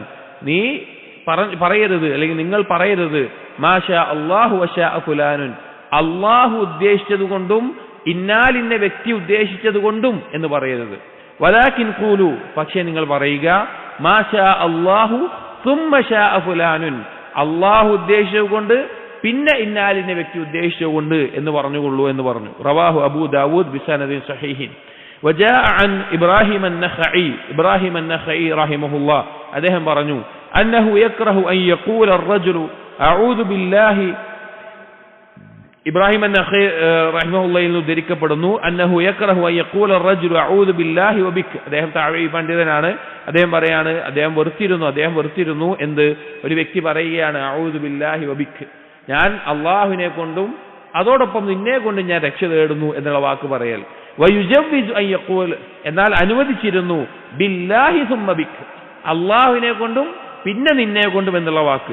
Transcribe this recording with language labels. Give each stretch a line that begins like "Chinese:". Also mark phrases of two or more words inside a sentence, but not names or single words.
Malayalam: നീ പറയരുത്, അല്ലെങ്കിൽ നിങ്ങൾ പറയരുത്
Arabic: ما شاء الله وشاء فلان,
Malayalam: അള്ളാഹു ഉദ്ദേശിച്ചതുകൊണ്ടും ഇന്നാലിന്ന വ്യക്തി ഉദ്ദേശിച്ചതുകൊണ്ടും എന്ന് പറയരുത്.
Arabic: ولكن قولوا,
Malayalam: പക്ഷേ നിങ്ങൾ പറയുക
Arabic: ما شاء الله ثم شاء فلان,
Malayalam: അള്ളാഹു ഉദ്ദേശിച്ചതുകൊണ്ട് പിന്നെ ഇന്നാലിന്ന വ്യക്തി ഉദ്ദേശിച്ചതുകൊണ്ട് എന്ന് പറഞ്ഞുകൊള്ളൂ എന്ന് പറഞ്ഞു.
Arabic: رواه أبو داود بسند صحيح. وجاء عن إبراهيم النخعي رحمه الله
Malayalam: അദ്ദേഹം പറഞ്ഞു
Arabic: أنه يكره أن يقول الرجل أعوذ بالله.
Malayalam: ഇബ്രാഹിം അന്നഖി റഹിമഹുള്ളയിൽ നിന്ന് ഉദ്ധരിക്കപ്പെടുന്നു
Arabic: أنه يكره أن يقول الرجل أعوذ بالله وبك.
Malayalam: അദ്ദേഹം താഴെ പണ്ഡിതനാണ്, അദ്ദേഹം പറയാണ് അദ്ദേഹം വെറുത്തിരുന്നു എന്ത് ഒരു വ്യക്തി പറയുകയാണ്
Arabic: أعوذ بالله وبك,
Malayalam: ഞാൻ അള്ളാഹുവിനെ കൊണ്ടും അതോടൊപ്പം നിന്നെ കൊണ്ട് ഞാൻ രക്ഷ തേടുന്നു എന്നുള്ള വാക്ക് പറയൽ.
Arabic: ويجوز أن يقول,
Malayalam: എന്നാൽ അനുവദിച്ചിരുന്നു
Arabic: بالله ثم بك,
Malayalam: അള്ളാഹുവിനെ കൊണ്ടും പിന്നെ നിന്നെ കൊണ്ടും എന്നുള്ള വാക്ക്.